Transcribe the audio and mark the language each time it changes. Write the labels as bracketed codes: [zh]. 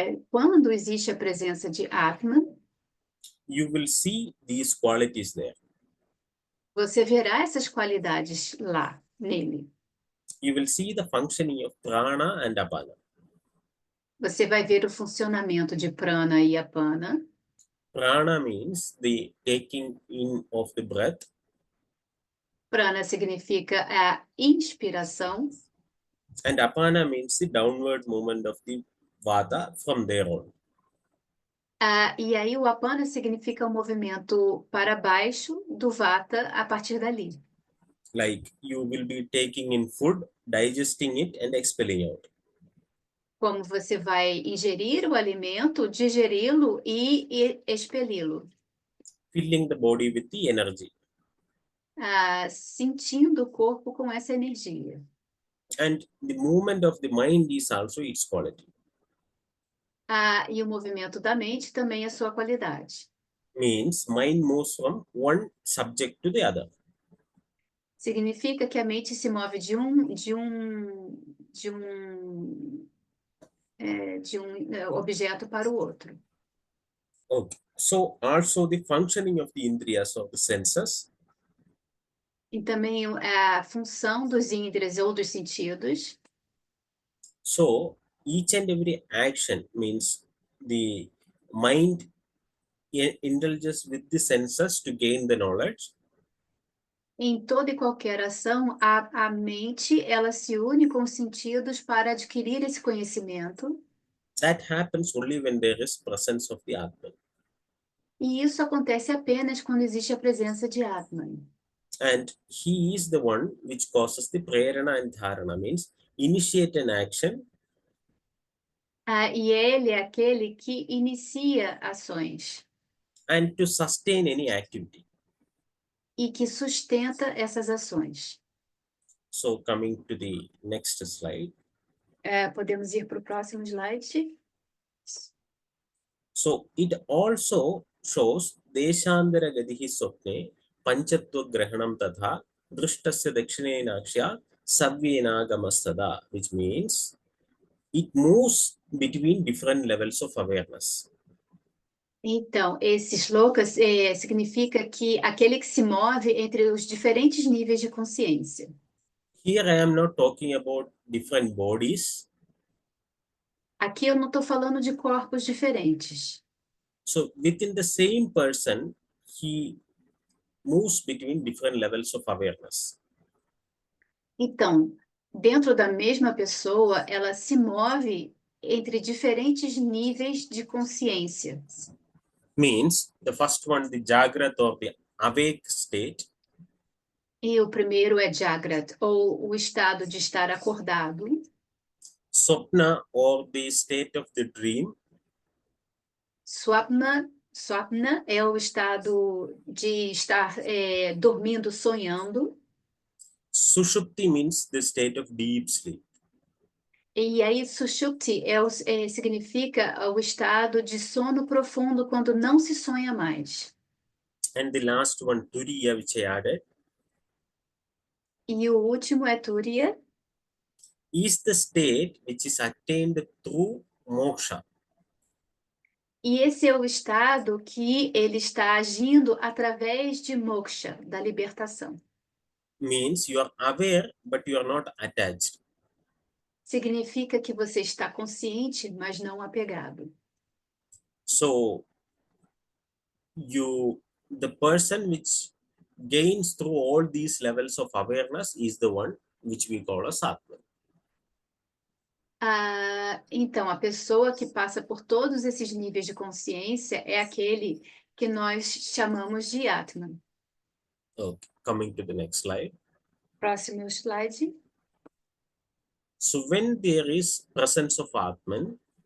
[pt] Quando existe a presença de Atman, [en] you will see these qualities there. [pt] você verá essas qualidades lá, nele. [en] You will see the functioning of prana and apana. [pt] Você vai ver o funcionamento de prana e apana. [en] Prana means the taking in of the breath. [pt] Prana significa a inspiração. [en] And apana means the downward movement of the vata from there on. [pt] E aí o apana significa o movimento para baixo do vata a partir dali. [en] Like you will be taking in food, digesting it and expelling out. [pt] Como você vai ingerir o alimento, digeri-lo e expeli-lo. [en] Filling the body with the energy. [pt] Sentindo o corpo com essa energia. [en] And the movement of the mind is also its quality. [pt] E o movimento da mente também é sua qualidade. [en] Means mind moves from one subject to the other. [pt] Significa que a mente se move de um objeto para o outro. [en] Okay. So also the functioning of the indriyas, of the senses, [pt] E também a função dos índrias ou dos sentidos. [en] so each and every action means the mind indulges with the senses to gain the knowledge. [pt] Em toda e qualquer ação, a mente ela se une com os sentidos para adquirir esse conhecimento. [en] That happens only when there is presence of the Atman. [pt] E isso acontece apenas quando existe a presença de Atman. [en] And he is the one which causes the prerana and dharana, means initiate an action. [pt] E ele é aquele que inicia ações. [en] And to sustain any activity. [pt] E que sustenta essas ações. [en] So coming to the next slide. [pt] Podemos ir para o próximo slide. [en] So it also shows [sa] deshandara gadihi swapne panchatva grahanam tadha drishtasya dakshinenaksya savyenaagamastada, [en] which means it moves between different levels of awareness. [pt] Então, esse shloka significa que aquele que se move entre os diferentes níveis de consciência. [en] Here I am not talking about different bodies. [pt] Aqui eu não estou falando de corpos diferentes. [en] So within the same person, he moves between different levels of awareness. [pt] Então, dentro da mesma pessoa, ela se move entre diferentes níveis de consciência. [en] Means the first one, the Jagrat or the awake state. [pt] E o primeiro é Jagrat, ou o estado de estar acordado. [en] Swapna or the state of the dream. [pt] Swapna é o estado de estar dormindo, sonhando. [en] Sushupti means the state of deep sleep. [pt] E aí, Sushupti significa o estado de sono profundo quando não se sonha mais. [en] And the last one, Turiya, which I added, [pt] E o último é Turiya, [en] is the state which is attained through moksha. [pt] e esse é o estado que ele está agindo através de moksha, da libertação. [en] Means you are aware, but you are not attached. [pt] Significa que você está consciente, mas não apegado. [en] So the person which gains through all these levels of awareness is the one which we call as Atman. [pt] Então, a pessoa que passa por todos esses níveis de consciência é aquele que nós chamamos de Atman. [en] Okay, coming to the next slide. [pt] Próximo slide. [en] So when there is presence of Atman,